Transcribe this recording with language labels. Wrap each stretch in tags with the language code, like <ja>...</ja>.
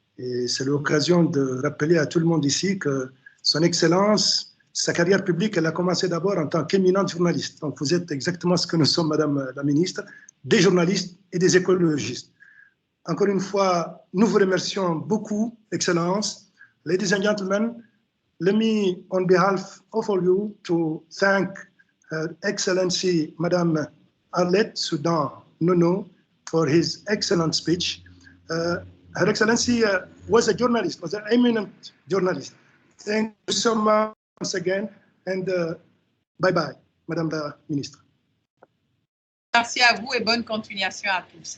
<fr>Et c'est l'occasion de rappeler à tout le monde ici que Son Excellence, sa carrière publique, elle a commencé d'abord en tant qu'éminente journaliste. Donc vous êtes exactement ce que nous sommes, Madame la Ministre, des journalistes et des écologistes. Encore une fois, nous vous remercions beaucoup, Excellence.</fr> <en>Ladies and gentlemen, let me, on behalf of all you, to thank Her Excellency, Madame Arlette Soudan Nono, for his excellent speech. Her Excellency was a journalist, was an eminent journalist. Thank you so much once again, and bye-bye,</en> <fr>Madame la Ministre. Merci à vous et bonne continuation à tous.</fr>